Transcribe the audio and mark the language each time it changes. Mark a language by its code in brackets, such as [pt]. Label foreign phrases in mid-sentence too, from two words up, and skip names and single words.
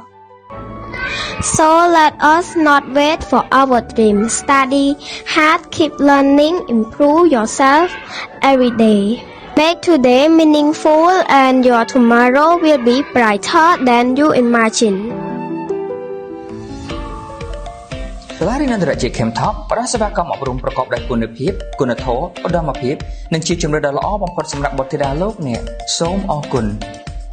[en] So let us not wait for our dreams. Study hard, keep learning, improve yourself every day. Make today meaningful and your tomorrow will be brighter than you imagine. [km] សាលារៀនអន្តរជាតិ Chemtalk ផ្ដល់សេវាកម្មអប់រំប្រកបដោយគុណភាព គុណធម៌ ឧត្តមភាព និងជាជំរឿនដ៏ល្អបំផុតសម្រាប់បុត្រធីតាលោកអ្នកសូមអរគុណ